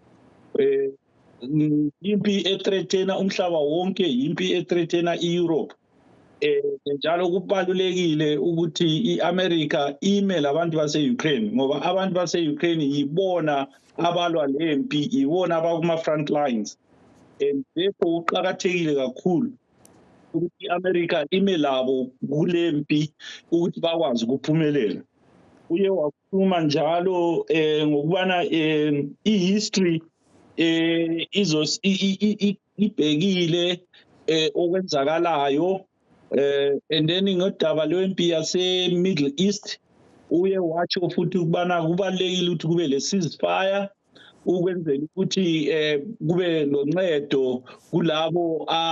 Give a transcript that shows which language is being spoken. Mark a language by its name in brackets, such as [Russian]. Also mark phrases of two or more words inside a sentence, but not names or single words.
[North Ndebele] Impi ethreatena umhlaba wonke, impi ethreatena i-Europe. Njalo kubalulekile ukuthi i-America ime labantu base-Ukraine ngoba abantu base-Ukraine yibona abalwa lempi, yibona abakuma-front lines. [English] And therefore [North Ndebele] kuqakathekile kakhulu ukuthi i-America ime labo kulempi ukuthi bakwazi ukuphumelela. Uye wakhuluma njalo ngokubana i-history ibhekile okwenzakalayo, [English] and then [North Ndebele] ngodaba lwempi yase-Middle East uye watsho futhi ukubana kubalulekile ukuthi kube le ceasefire ukwenzela ukuthi kube noncedo kulabo